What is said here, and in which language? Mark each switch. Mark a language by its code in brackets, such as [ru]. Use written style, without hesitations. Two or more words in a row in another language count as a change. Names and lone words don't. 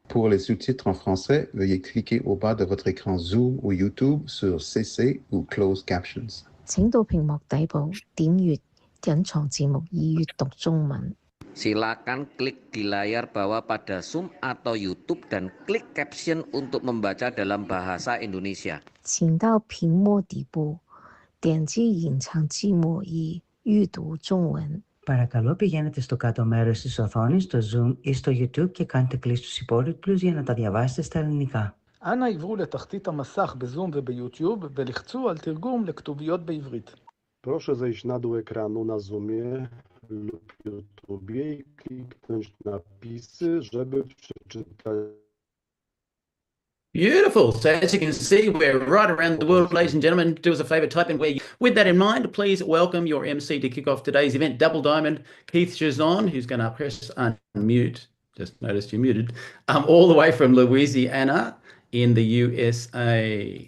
[fr] Pour les sous-titres en français, veuillez cliquer au bas de votre écran Zoom ou YouTube sur CC ou Closed Captions. [zh] 請到屏幕底部點閱隱藏字幕以閱讀中文。 [id] Silakan klik di layar bawah pada Zoom atau YouTube dan klik caption untuk membaca dalam bahasa Indonesia. [zh] 請到屏幕底部點擊隱藏字幕以閱讀中文。 [el] Παρακαλώ πηγαίνετε στο κάτω μέρος της οθόνης, στο Zoom ή στο YouTube και κάντε κλικ στους υπότιτλους για να τα διαβάσετε στα ελληνικά. [he] אנא עברו לתחתית המסך בזום וביוטיוב ולחצו על תרגום לכתוביות בעברית. [pl] Proszę zejść na dół ekranu na Zoomie lub YouTubie i kliknąć napisy, żeby przeczytać. [en] Beautiful. So as you can see, we're right around the world, ladies and gentlemen. Do us a favor, type in where you... With that in mind, please welcome your MC to kick off today's event, Double Diamond, Keith Chazon, who's going to press unmute. Just noticed you muted. All the way from Louisiana in the USA.